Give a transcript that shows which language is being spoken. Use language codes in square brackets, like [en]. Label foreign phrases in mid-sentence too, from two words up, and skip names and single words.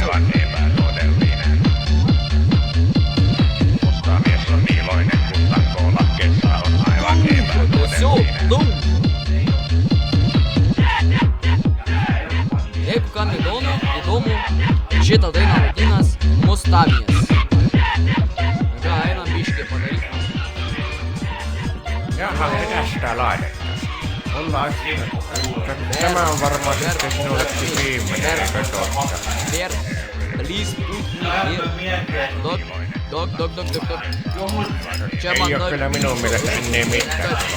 [lt] Jeigu kam įdomu, šitą dainą vadinas Mustavijas. Ką, einam biškį padaryti. [fi] Jaha, tästä laitettaisiin. Tämä on varmaan sitten sinullekin viimeinen, eikö totta? [en] Please put me Dog. [fi] Ei oo kyllä minun mielestä niin mitään.